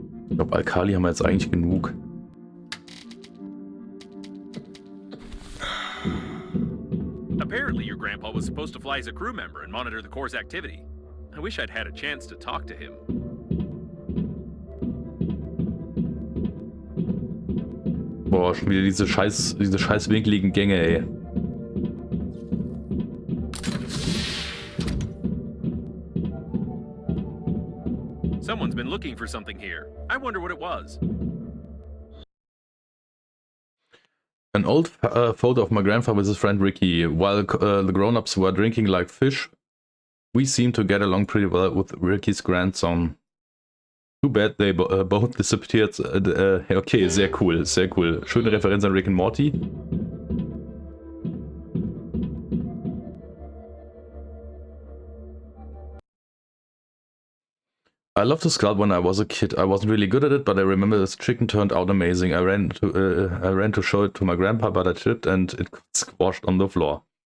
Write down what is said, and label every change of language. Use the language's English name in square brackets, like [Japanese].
[German] Ich glaube, Alkali haben wir jetzt eigentlich genug. [English] Apparently, your grandpa was supposed to fly as a crew member and monitor the Corps' activity. I wish I'd had a chance to talk to him. [German] Boah, schon wieder diese scheiß winkligen Gänge, ey. [English] Someone's been been looking for something here. I wonder what it was. An old photo of my grandfather with his friend Ricky. While the grown-ups were drinking like fish, we seemed to get along pretty well with Ricky's grandson. Too bad they both disappeared. [German] Okay, sehr cool, sehr cool. Schöne Referenz an Rick and Morty. [English] I loved to sculpt when I was a kid. I wasn't really good at it, but I remember this chicken turned out amazing. I ran to show it to my grandpa, but I tripped and it got squashed on the floor.